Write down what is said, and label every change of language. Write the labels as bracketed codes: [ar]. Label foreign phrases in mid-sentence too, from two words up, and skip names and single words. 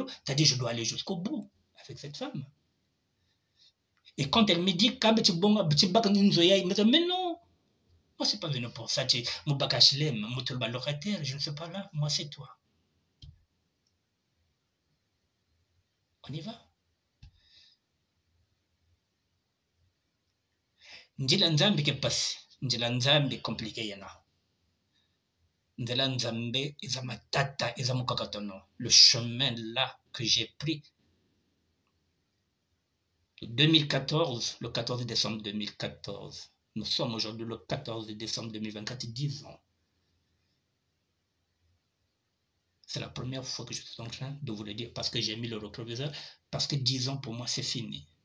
[fr] T'as dit, je dois aller jusqu'au bout avec cette femme. Et quand elle me dit, mais non, moi, c'est pas venu pour ça. Mon bakachlem, mon locataire, je ne sais pas là. Moi, c'est toi. On y va. [ln] Njila nzambi ke pasi, njila nzambi compliqué yana. Njila nzambi iza matata, iza mukakatono. [fr] Le chemin là que j'ai pris, 2014, le 14 décembre 2014. Nous sommes aujourd'hui le 14 décembre 2024, 10 ans. C'est la première fois que je suis en train de vous le dire parce que j'ai mis le rétroviseur, parce que 10 ans pour moi c'est fini.